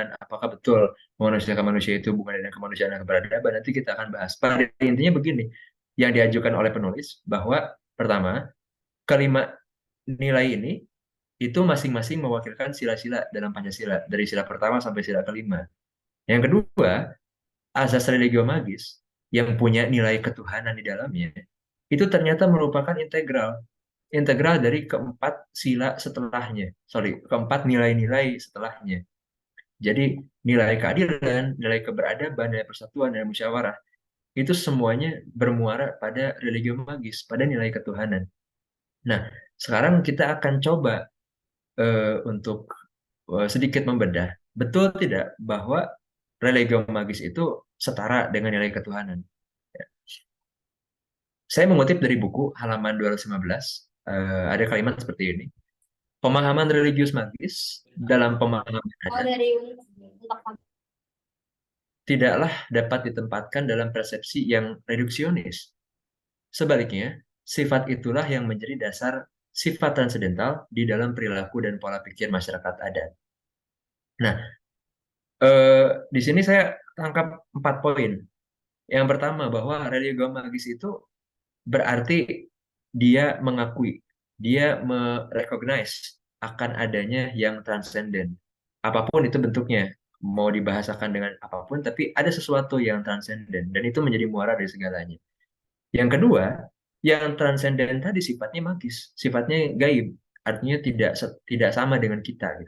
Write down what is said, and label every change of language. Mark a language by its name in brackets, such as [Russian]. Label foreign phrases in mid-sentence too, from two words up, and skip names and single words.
[Indonesian] Apakah betul memanusiakan manusia itu hubungannya dengan kemanusiaan dan keberadaban? Nanti kita akan bahas. Pada intinya begini, yang diajukan oleh penulis bahwa pertama, kelima nilai ini itu masing-masing mewakilkan sila-sila dalam Pancasila, dari sila pertama sampai sila kelima. Yang kedua, asas [Latin] religio magis [Indonesian] yang punya nilai ketuhanan di dalamnya itu ternyata merupakan integral dari keempat sila setelahnya, keempat nilai-nilai setelahnya. Jadi nilai keadilan, nilai keberadaban, nilai persatuan, nilai musyawarah itu semuanya bermuara pada [Latin] religio magis, [Indonesian] pada nilai ketuhanan. Nah, sekarang kita akan coba untuk sedikit membedah, betul tidak bahwa [Latin] religio magis [Indonesian] itu setara dengan nilai ketuhanan. Saya mengutip dari buku halaman 215, ada kalimat seperti ini. Pemahaman religius magis dalam pemahaman adat tidaklah dapat ditempatkan dalam persepsi yang reduksionis. Sebaliknya, sifat itulah yang menjadi dasar sifat transendental di dalam perilaku dan pola pikir masyarakat adat. Nah, di sini saya tangkap 4 poin. Yang pertama, bahwa [Latin] religio magis [Indonesian] itu berarti dia mengakui, dia merecognize akan adanya yang transenden. Apapun itu bentuknya, mau dibahasakan dengan apapun, tapi ada sesuatu yang transenden, dan itu menjadi muara dari segalanya. Yang kedua, yang transenden tadi sifatnya magis, sifatnya gaib, artinya tidak sama dengan kita gitu.